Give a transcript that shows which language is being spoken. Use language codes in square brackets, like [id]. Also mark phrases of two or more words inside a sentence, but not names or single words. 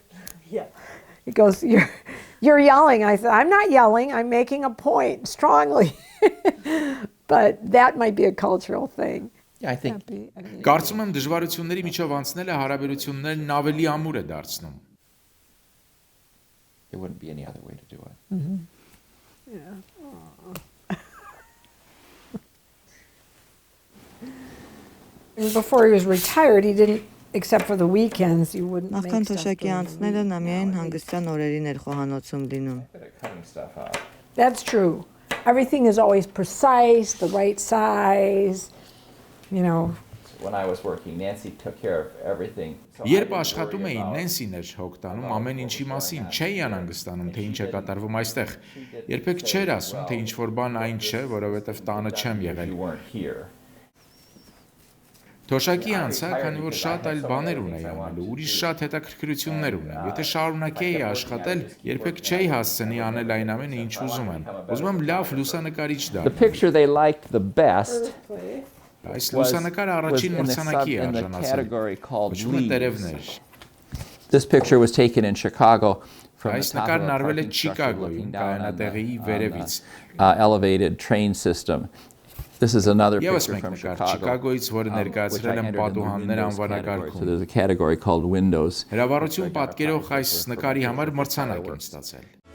[en] Yeah. It goes, you're yelling. I said, I'm not yelling, I'm making a point strongly. But that might be a cultural thing. Yeah, I think [hy] Կարծում եմ դժվարությունների միջով անցնելը հարաբերություններն ավելի ամուր է դարձնում։ [en] there wouldn't be any other way to do it. Mm-hmm. Yeah. Before he was retired, he didn't, except for the weekends, he wouldn't make [hy] Նախքան [en] stuff [hy] թոշակի [en] during the [hy] անցնելը նա [en] week. [hy] միայն հանգստյան օրերին էր խոհանոցում լինում։ [en] Cutting stuff out. That's true. Everything is always precise, the right size, you know. When I was working, Nancy took care of everything. So I [hy] Երբ [en] didn't [hy] աշխատում [en] worry [hy] էին, [en] about- [hy] Նենսին էր հոգտանում ամեն ինչի մասին, չէի անհանգստանում, թե ինչ է կատարվում այստեղ։ Երբեք չէր ասում, թե ինչ որ բան այն չէ, որովհետև տանը չեմ եղել։ [en] You weren't here. [hy] Թոշակի անցա, քանի որ շատ այլ բաներ ունեի անելու, ուրիշ շատ հետաքրքրություններ ունեմ։ Եթե շարունակեի աշխատել, երբեք չէի հասցնի անել այն ամենը, ինչ ուզում եմ։ Ուզում եմ լավ լուսանկարիչ [en] The [hy] դառնալ։ [en] picture they liked the best [hy] Այս [en] was [hy] լուսանկարը [en] was [hy] առաջին [en] in [hy] մրցանակի է [en] in the [hy] արժանացել։ [en] category called [hy] Կոչվում է [en] leaves. [hy] տերևներ։ [en] This picture was taken in Chicago from the [hy] Այս [en] top of a [hy] նկարն արվել է [en] parking structure [hy] Չիկագոյում, [en] looking down on [hy] կայանատեղիի [en] the [hy] վերևից։ [en] elevated train system. This is another [hy] Եվս [en] picture [hy] մեկ [en] from [hy] նկար [en] Chicago. [hy] Չիկագոյից, որը [en] which I [hy] ներկայացրել են [en] entered in the [hy] պատուհաններ [en] windows category. So [hy] անվանակարգում։ [en] there's a category called windows. [hy] Հրավառություն պատկերող այս նկարի համար մրցանակ եմ ստացել։